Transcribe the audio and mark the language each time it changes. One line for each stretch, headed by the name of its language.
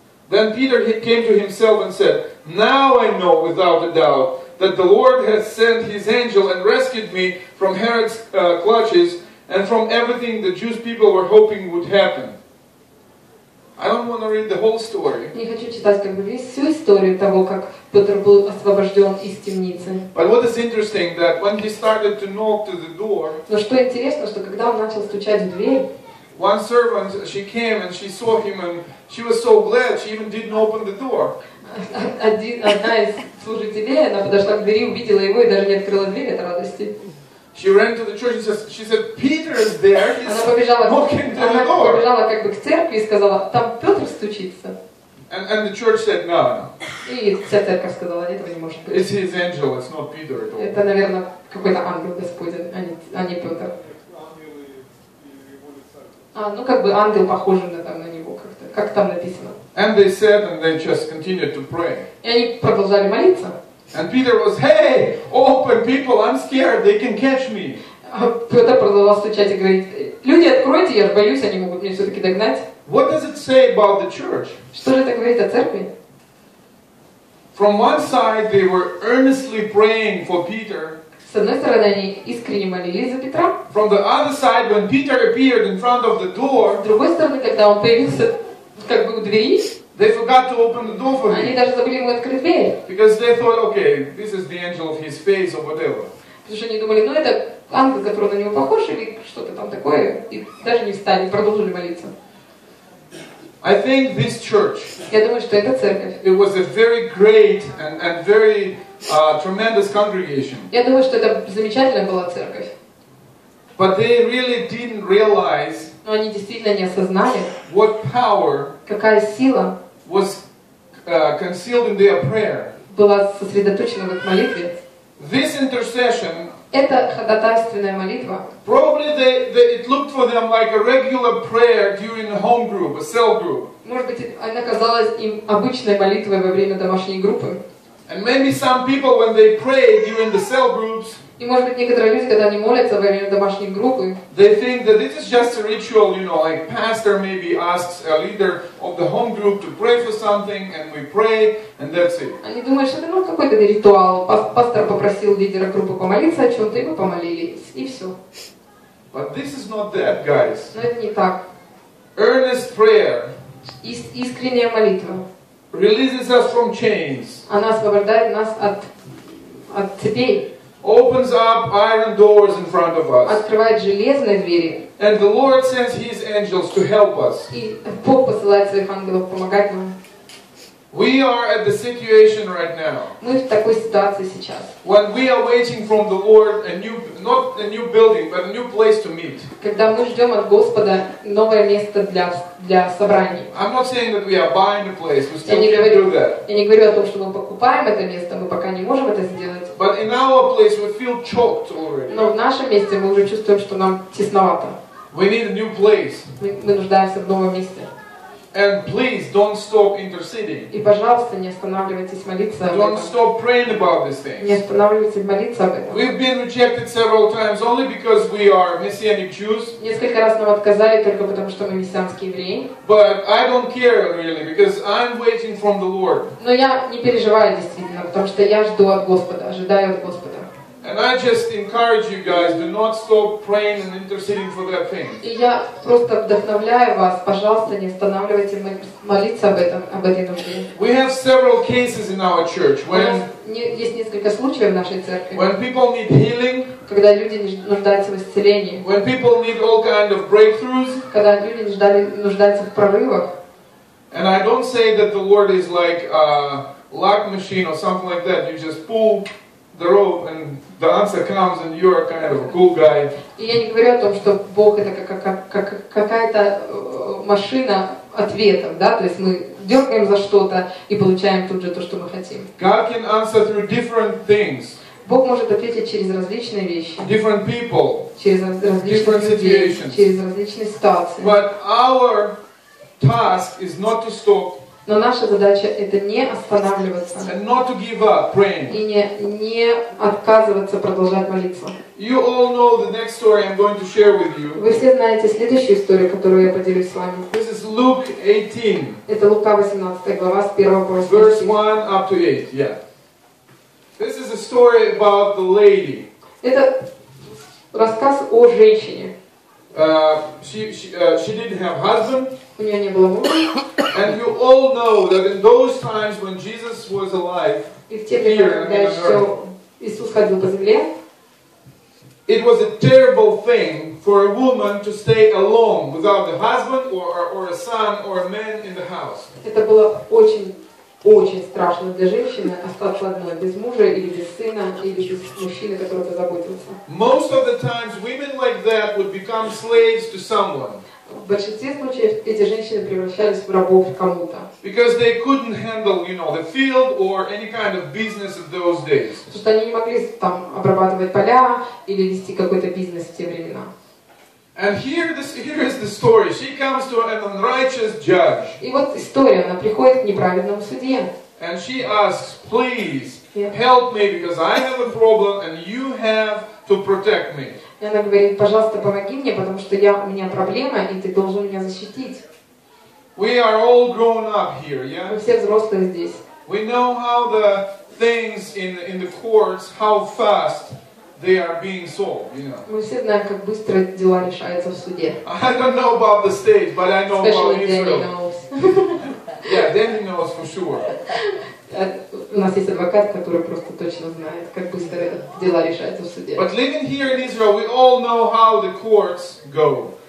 English: Then Peter came to himself and said, "Now I know without a doubt that the Lord has sent his angel and rescued me from Herod's clutches and from everything the Jewish people were hoping would happen." I don't want to read the whole story.
Russian: Не хочу читать всю историю того, как Петр был освобожден из темницы.
English: But what is interesting that when he started to knock to the door,
Russian: но что интересно, что когда он начал стучать в дверь,
English: one servant, she came and she saw him and she was so glad she even didn't open the door.
Russian: Одна из служителей, она подошла к двери, увидела его и даже не открыла дверь от радости.
English: She ran to the church and she said, "Peter is there. He's knocking to the door."
Russian: Она побежала как бы к церкви и сказала, там Петр стучится.
English: And the church said, "No."
Russian: И вся церковь сказала, этого не может быть.
English: It's his angel. It's not Peter at all.
Russian: Это, наверное, какой-то ангел Господень, а не Петр. Ну как бы ангел похожий на него как-то, как там написано.
English: And they said, and they just continued to pray.
Russian: И они продолжали молиться.
English: And Peter was, "Hey, open, people! I'm scared. They can catch me."
Russian: Петр продолжал стучать и говорить, люди, откройте, я же боюсь, они могут меня все-таки догнать.
English: What does it say about the church?
Russian: Что же это говорит о церкви?
English: From one side, they were earnestly praying for Peter.
Russian: С одной стороны, они искренне молились за Петра.
English: From the other side, when Peter appeared in front of the door,
Russian: с другой стороны, когда он появился как бы у двери,
English: they forgot to open the door for him.
Russian: Они даже забыли ему открыть дверь.
English: Because they thought, okay, this is the angel of his face or whatever.
Russian: Потому что они думали, ну это ангел, который на него похож, или что-то там такое, и даже не встали, продолжили молиться.
English: I think this church,
Russian: я думаю, что эта церковь,
English: it was a very great and very tremendous congregation.
Russian: Я думаю, что это замечательная была церковь.
English: But they really didn't realize
Russian: но они действительно не осознали,
English: what power
Russian: какая сила
English: was concealed in their prayer.
Russian: Была сосредоточена в их молитве.
English: This intercession,
Russian: это ходатайственная молитва.
English: Probably it looked for them like a regular prayer during a home group, a cell group.
Russian: Может быть, она казалась им обычной молитвой во время домашней группы.
English: And maybe some people, when they prayed during the cell groups,
Russian: и И может быть некоторые люди, когда они молятся во время домашней группы,
English: they think that this is just a ritual, you know, like pastor maybe asks a leader of the home group to pray for something and we pray and that's it.
Russian: они думают, что это какой-то ритуал. Пастор попросил лидера группы помолиться о чем-то, и мы помолились, и все.
English: But this is not that, guys.
Russian: Но это не так.
English: Earnest prayer
Russian: Искренняя молитва.
English: releases us from chains,
Russian: Она освобождает нас от цепей,
English: opens up iron doors in front of us,
Russian: открывает железные двери.
English: and the Lord sends His angels to help us.
Russian: И Бог посылает своих ангелов помогать нам.
English: We are at the situation right now
Russian: Мы в такой ситуации сейчас.
English: when we are waiting from the Lord not a new building, but a new place to meet.
Russian: Когда мы ждем от Господа новое место для собраний.
English: I'm not saying that we are buying the place, we still
Russian: Я
English: can't do that.
Russian: не говорю о том, что мы покупаем это место, мы пока не можем это сделать.
English: But in our place we feel choked already.
Russian: Но в нашем месте мы уже чувствуем, что нам тесновато.
English: We need a new place.
Russian: Мы нуждаемся в новом месте.
English: And please don't stop interceding.
Russian: И, пожалуйста, не останавливайтесь молиться об
English: Don't
Russian: этом.
English: stop praying about these
Russian: Не
English: things.
Russian: останавливайтесь молиться об этом.
English: We've been rejected several times only because we are Messianic Jews.
Russian: Несколько раз нам отказали только потому, что мы мессианские евреи.
English: But I don't care really because I'm waiting from the Lord.
Russian: Но я не переживаю действительно, потому что я жду от Господа, ожидаю от Господа.
English: And I just encourage you guys, do not stop praying and interceding for that thing.
Russian: И я просто вдохновляю вас, пожалуйста, не останавливайте молиться об этой нужде.
English: We have several cases in our church
Russian: У нас
English: when
Russian: есть несколько случаев в нашей церкви,
English: people need healing,
Russian: когда люди нуждаются в исцелении,
English: when people need all kind of breakthroughs.
Russian: когда люди нуждаются в прорывах.
English: And I don't say that the Lord is like a luck machine or something like that. You just pull the rope and the answer comes and you're kind of a cool guy.
Russian: И я не говорю о том, что Бог это как какая-то машина ответов, да, то есть мы дергаем за что-то и получаем тут же то, что мы хотим.
English: God can answer through different things,
Russian: Бог может ответить через различные вещи,
English: different people,
Russian: через различных
English: different
Russian: людей,
English: situations.
Russian: через различные ситуации.
English: But our task is not to stop
Russian: Но наша задача это не останавливаться
English: and not to give up praying.
Russian: и не отказываться продолжать молиться.
English: You all know the next story I'm going to share with you.
Russian: Вы все знаете следующую историю, которую я поделюсь с вами.
English: This is Luke 18,
Russian: Это Лука 18 глава с 1 по 8
English: verse
Russian: стих.
English: 1 up to 8. Yeah. This is a story about the lady.
Russian: Это рассказ о женщине.
English: She didn't have husband.
Russian: У нее не было мужа.
English: And you all know that in those times when Jesus was alive,
Russian: И в те времена, когда еще Иисус ходил по земле,
English: it was a terrible thing for a woman to stay alone without a husband or a son or a man in the house.
Russian: это было очень страшно для женщины остаться одной, без мужа или без сына, или без мужчины, который позаботился.
English: Most of the times, women like that would become slaves to someone.
Russian: В большинстве случаев эти женщины превращались в рабов кому-то.
English: Because they couldn't handle, the field or any kind of business of those days.
Russian: Потому что они не могли там обрабатывать поля или вести какой-то бизнес в те времена.
English: And here is the story. She comes to an unrighteous judge.
Russian: И вот история, она приходит к неправедному судье.
English: And she asks, please help me because I have a problem and you have to protect me.
Russian: И она говорит, пожалуйста, помоги мне, потому что у меня проблема, и ты должен меня защитить.
English: We are all grown up here, yeah?
Russian: Мы все взрослые здесь.
English: We know how the things in the courts, how fast they are being solved,
Russian: Мы все знаем, как быстро дела решаются в суде.
English: I don't know about the States, but I know about Especially Danny Israel. knows. Yeah, Danny knows for sure.
Russian: У нас есть адвокат, который просто точно знает, как быстро дела решаются в суде.
English: But living here in Israel, we all know how the courts go.